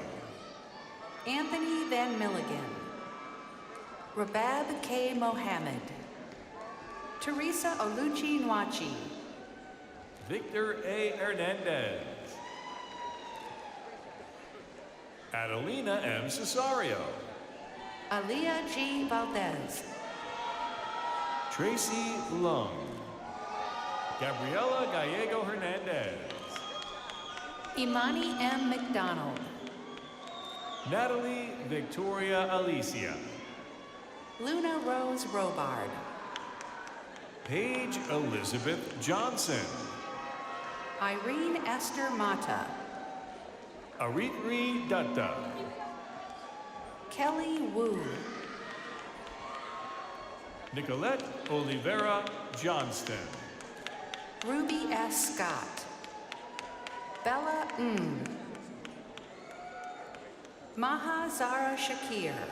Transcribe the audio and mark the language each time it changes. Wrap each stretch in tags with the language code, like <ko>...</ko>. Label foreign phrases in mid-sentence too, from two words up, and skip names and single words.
<en>Anthony Van Milligan. Rabab K. Mohammed. Teresa Oluchi Nwachi. Victor A. Hernandez. Adelina M. Cesario. Aliyah G. Valdez. Tracy Lung. Gabriela Gallego Hernandez. Imani M. McDonald. Natalie Victoria Alicia. Luna Rose Robard. Paige Elizabeth Johnson. Irene Esther Mata. Aritri Dutta. Kelly Wu. Nicolette Oliveira Johnston. Ruby S. Scott. Bella Ng. Maha Zara Shakir.</en>